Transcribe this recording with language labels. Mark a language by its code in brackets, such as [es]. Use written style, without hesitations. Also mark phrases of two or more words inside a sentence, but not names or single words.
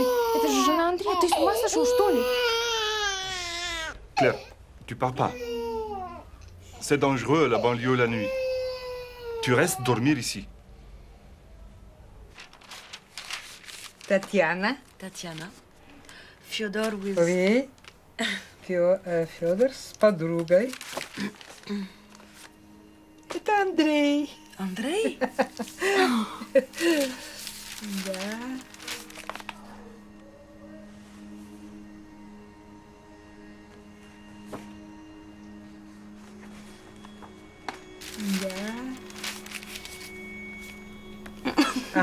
[ru] Это же жена Андрея. Ты с ума сошел, что ли? [fr] Claire, tu pars pas. C'est dangereux, la banlieue, la nuit. Tu restes dormir ici. [ru] Татьяна. Федор with... Oui. Федор с подругой. Это Андрей. Андрей? Да. Да.